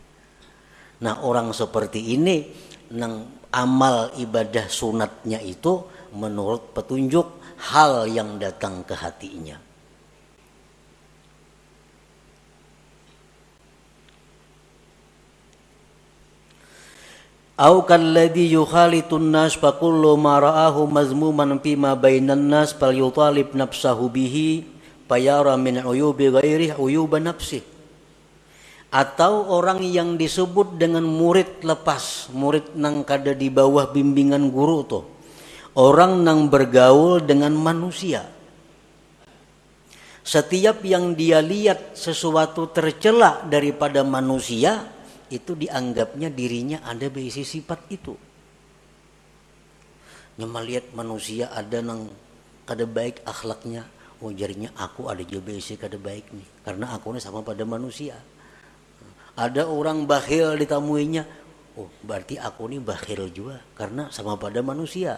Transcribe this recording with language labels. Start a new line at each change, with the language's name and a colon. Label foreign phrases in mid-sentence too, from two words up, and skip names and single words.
Banjar: Nah, orang seperti ini nang amal ibadah sunatnya itu menurut petunjuk hal yang datang ke hatinya.
Arabic: أو كالذي يخالط الناس فكل ما رآه مذموما فيما بين الناس فليطالب نفسه به فيرى من عيوب غيره عيوب نفسه.
Banjar: Atau orang yang disebut dengan murid lepas, murid nang kada di bawah bimbingan guru tuh. Orang nang bergaul dengan manusia. Setiap yang dia lihat sesuatu tercela daripada manusia, itu dianggapnya dirinya ada berisi sifat itu. Nyama lihat manusia ada nang kada baik akhlaknya, ujarnya aku ada juga berisi kada baik nih, karena aku ini sama pada manusia. Ada orang bakhil ditamuinya, oh berarti aku ini bakhil juga, karena sama pada manusia.